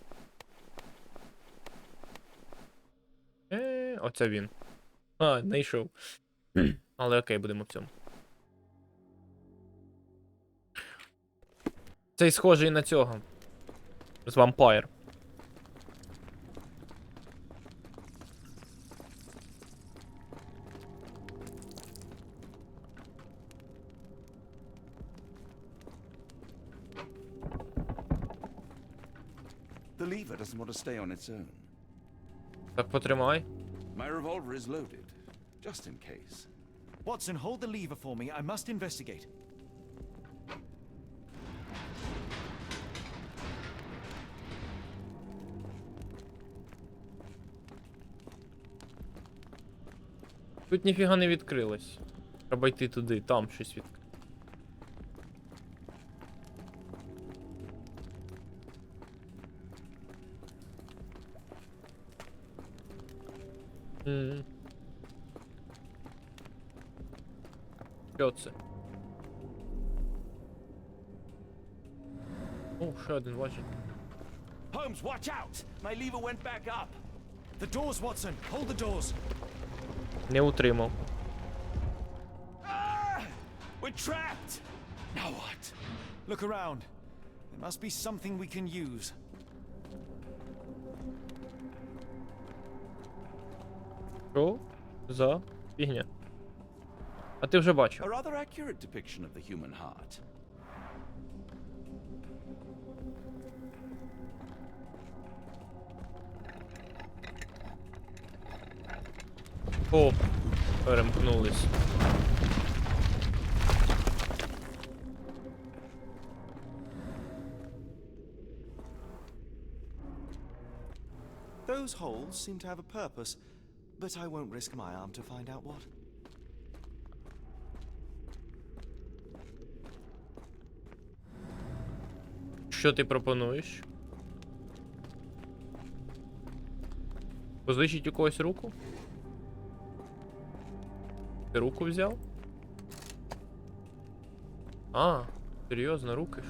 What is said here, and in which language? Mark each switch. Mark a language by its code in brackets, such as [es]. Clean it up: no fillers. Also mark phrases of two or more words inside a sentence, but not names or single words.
[uk] Оце він. А, знайшов. Але окей, будемо в цьому. Цей схожий на цього. З вампайр. [en] The lever doesn't want to stay on its own. [uk] Так, потримай. [en] My revolver is loaded, just in case. Watson, hold the lever for me. I must investigate. [uk] Тут ніфіга не відкрилось. Треба йти туди, там щось відкрилось. Що це? О, ще один, бачить. [en] Holmes, watch out! My lever went back up. The doors, Watson. Hold the doors. [uk] Не утримав. [en] Ah! We're trapped! Now what? Look around. There must be something we can use. [uk] Що за фігня? А ти вже бачив. [en] A rather accurate depiction of the human heart. [uk] О, перемкнулись. [en] Those holes seem to have a purpose, but I won't risk my arm to find out what. [uk] Що ти пропонуєш? Позичить у когось руку? Ти руку взяв? А, серйозно, руки ж.